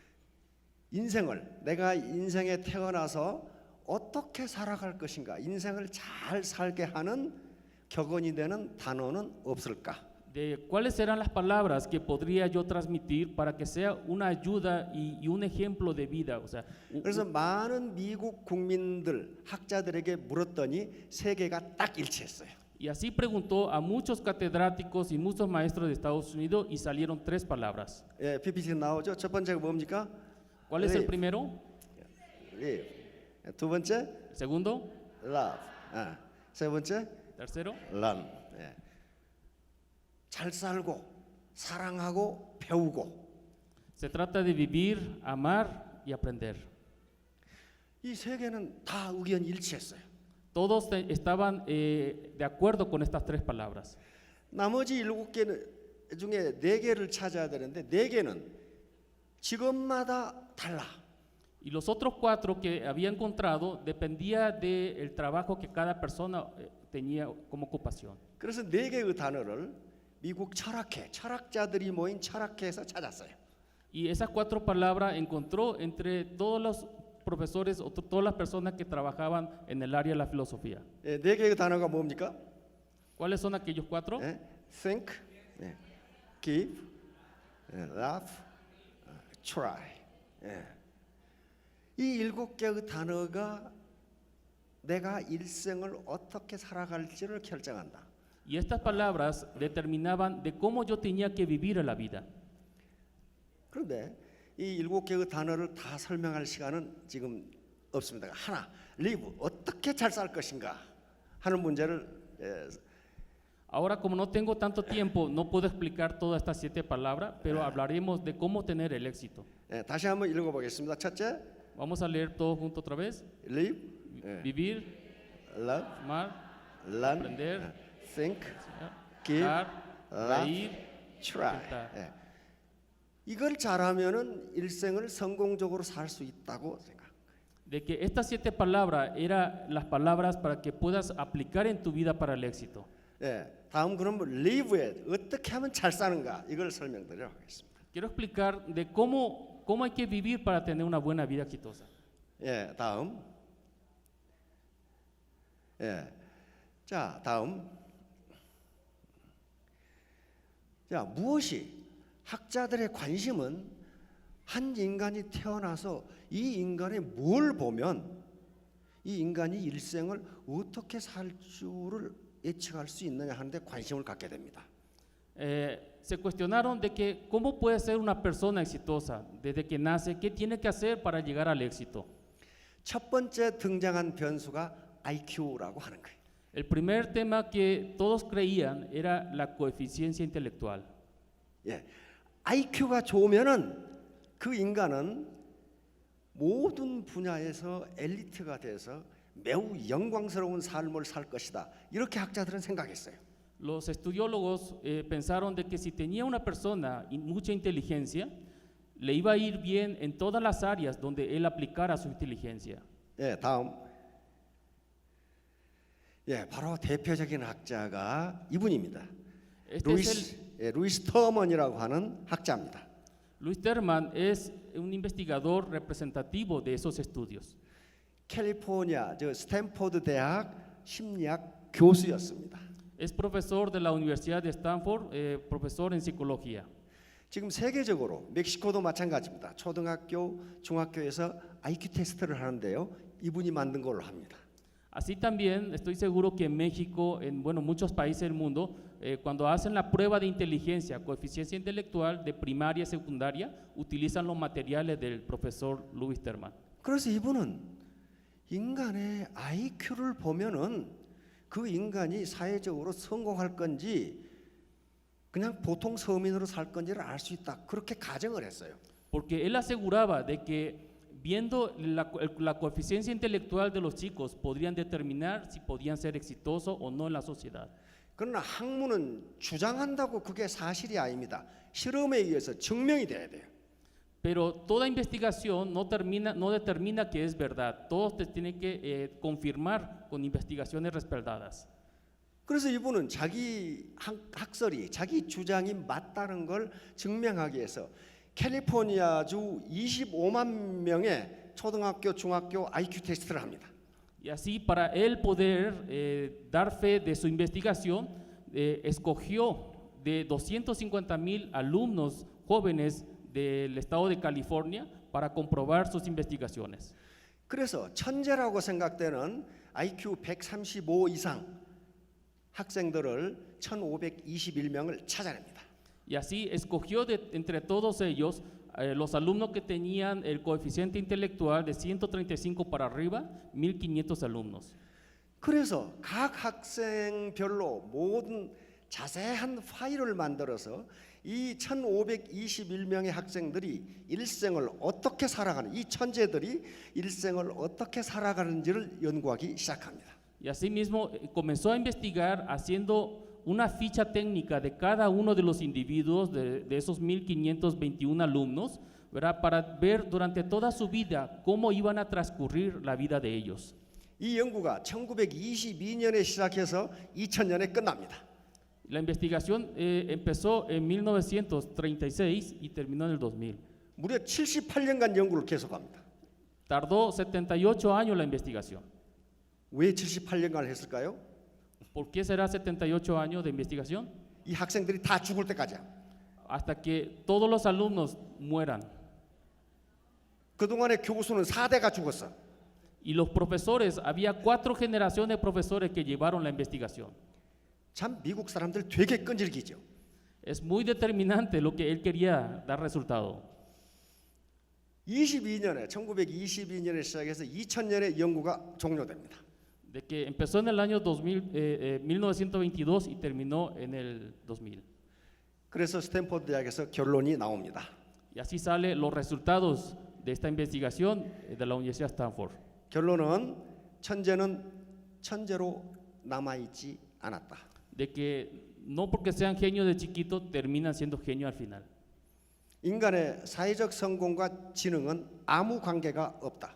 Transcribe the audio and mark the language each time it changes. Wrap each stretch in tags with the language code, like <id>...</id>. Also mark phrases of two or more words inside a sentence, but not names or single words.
<ko>내가 인생에 태어나서 어떻게 살아갈 것인가, 인생을 잘 살게 하는 격언이 되는 단어는 없을까?</ko> <es>De cuáles serán las palabras que podría yo transmitir para que sea una ayuda y un ejemplo de vida. O sea,</es> <ko>그래서 많은 미국 국민들, 학자들에게 물었더니 3개가 딱 일치했어요.</ko> <es>y así preguntó a muchos catedráticos y muchos maestros de Estados Unidos y salieron 3 palabras.</es> <ko>예, PPT 나오죠? 첫 번째가 뭡니까?</ko> <es>¿Cuál es el Live. primero? Live.</es> <ko>두 번째</ko> <es>¿El segundo? love.</es> <ko>세 번째</ko> <es>¿Tercero?</es> <ko>learn. 예. 잘 살고 사랑하고 배우고</ko> <es>Se trata de vivir, amar y aprender.</es> <ko>이 3개는 다 의견 일치했어요.</ko> <es>Todos estaban de acuerdo con estas 3 palabras.</es> <ko>나머지 7개 중에 4개를 찾아야 되는데 4개는 직업마다 달라.</ko> <es>Y los otros 4 que había encontrado dependía del trabajo que cada persona tenía como ocupación.</es> <ko>그래서 4개의 단어를 미국 철학자들이 모인 철학회에서 찾았어요.</ko> <es>Y esas 4 palabras encontró entre todos los profesores o todas las personas que trabajaban en el área de la filosofía.</es> <ko>예, 4개의 단어가 뭡니까?</ko> <es>¿Cuáles son aquellos 4?</es> <ko>예,</ko> <en>think, 예, give, 예, laugh, try.</en> <ko>예. 이 7개의 단어가 내가 일생을 어떻게 살아갈지를 결정한다.</ko> <es>Y estas palabras determinaban de cómo yo tenía que vivir en la vida.</es> <ko>그런데 이 7개의 단어를 다 설명할 시간은 지금 없습니다. 하나, live, 어떻게 잘 살 것인가 하는 문제를</ko> <es>Ahora, como no tengo tanto tiempo, no puedo explicar todas estas 7 palabras, pero hablaremos de cómo tener el éxito.</es> <ko>다시 한번 읽어보겠습니다. 첫째,</ko> <es>Vamos a leer todos juntos otra vez. live, Vivir, love, amar, learn, aprender,</es> <en>think, give,</en> <es>dar, laugh, reír, try. intentar.</es> <ko>이걸 잘하면은 일생을 성공적으로 살 수 있다고 생각.</ko> <es>De que estas 7 palabras eran las palabras para que puedas aplicar en tu vida para el éxito.</es> <ko>다음 그럼 live에 어떻게 하면 잘 사는가 이걸 설명드리도록 하겠습니다.</ko> <es>Quiero explicar de cómo hay que vivir para tener una buena vida exitosa.</es> <ko>다음. 자, 다음. 자, 무엇이 학자들의 관심은 한 인간이 태어나서 이 인간이 뭘 보면 이 인간이 일생을 어떻게 살 줄을 예측할 수 있느냐 하는데 관심을 갖게 됩니다.</ko> <es>Se cuestionaron de que cómo puede ser una persona exitosa desde que nace, qué tiene que hacer para llegar al éxito.</es> <ko>첫 번째 등장한 변수가 IQ라고 하는 거예요.</ko> <es>El primer tema que todos creían era la coeficiencia intelectual.</es> <ko>IQ가 좋으면은 그 인간은 모든 분야에서 엘리트가 돼서 매우 영광스러운 삶을 살 것이다. 이렇게 학자들은 생각했어요.</ko> <es>Los estudiólogos pensaron de que si tenía una persona mucha inteligencia, le iba a ir bien en todas las áreas donde él aplicara su inteligencia.</es> <ko>다음. 바로 대표적인 학자가 이분입니다. 루이스 터먼이라고 하는 학자입니다.</ko> <es>Luis Terman es un investigador representativo de esos estudios.</es> <ko>캘리포니아 스탠포드 대학 심리학 교수였습니다.</ko> <es>Es profesor de la Universidad de Stanford, profesor en psicología.</es> <ko>지금 세계적으로 멕시코도 마찬가지입니다. 초등학교, 중학교에서 IQ 테스트를 하는데요. 이분이 만든 걸로 합니다.</ko> <es>Así también estoy seguro que en México, en muchos países del mundo, cuando hacen la prueba de inteligencia, coeficiencia intelectual de primaria y secundaria, utilizan los materiales del profesor Louis Terman.</es> <ko>그래서 이분은 인간의 IQ를 보면은 그 인간이 사회적으로 성공할 건지 그냥 보통 서민으로 살 건지를 알 수 있다. 그렇게 가정을 했어요.</ko> <es>Porque él aseguraba de que viendo la coeficiencia intelectual de los chicos podrían determinar si podían ser exitosos o no en la sociedad.</es> <ko>그러나 학문은 주장한다고 그게 사실이 아닙니다. 실험에 의해서 증명이 돼야 돼요.</ko> <es>Pero toda investigación no determina que es verdad. Todos te tienen que confirmar con investigaciones respaldadas.</es> <ko>그래서 이분은 자기 학설이 자기 주장이 맞다는 걸 증명하기 위해서 캘리포니아주 25만 명의 초등학교, 중학교 IQ 테스트를 합니다.</ko> <es>Y así para él poder dar fe de su investigación, escogió de 250,000 alumnos jóvenes del estado de California para comprobar sus investigaciones.</es> <ko>그래서 천재라고 생각되는 IQ 135 이상 학생들을 1,521명을 찾아냅니다.</ko> <es>Y así escogió entre todos ellos los alumnos que tenían el coeficiente intelectual de 135 para arriba, 1,500 alumnos.</es> <ko>그래서 각 학생별로 모든 자세한 파일을 만들어서 이 1,521명의 학생들이 일생을 어떻게 살아가는 이 천재들이 일생을 어떻게 살아가는지를 연구하기 시작합니다.</ko> <es>Y asimismo comenzó a investigar haciendo una ficha técnica de cada uno de los individuos de esos 1,521 alumnos, ¿verdad? Para ver durante toda su vida cómo iban a transcurrir la vida de ellos.</es> <ko>이 연구가 1922년에 시작해서 2000년에 끝납니다.</ko> <es>La investigación empezó en 1936 y terminó en el 2000.</es> <ko>무려 78년간 연구를 계속합니다.</ko> <es>Tardó 78 años la investigación.</es> <ko>왜 78년간 했을까요?</ko> <es>¿Por qué será 78 años de investigación?</es> <ko>이 학생들이 다 죽을 때까지야.</ko> <es>Hasta que todos los alumnos mueran.</es> <ko>그동안의 교수는 4대가 죽었어.</ko> <es>Y los profesores, había 4 generaciones de profesores que llevaron la investigación.</es> <ko>참 미국 사람들 되게 끈질기죠.</ko> <es>Es muy determinante lo que él quería dar resultado.</es> <ko>1922년에 시작해서 2000년에 연구가 종료됩니다.</ko> <es>De que empezó en el año 1922 y terminó en el 2000.</es> <ko>그래서 스탠포드 대학에서 결론이 나옵니다.</ko> <es>Y así salen los resultados de esta investigación de la Universidad de Stanford.</es> <ko>결론은 천재는 천재로 남아있지 않았다.</ko> <es>De que no porque sean genios de chiquito terminan siendo genios al final.</es> <ko>인간의 사회적 성공과 지능은 아무 관계가 없다.</ko>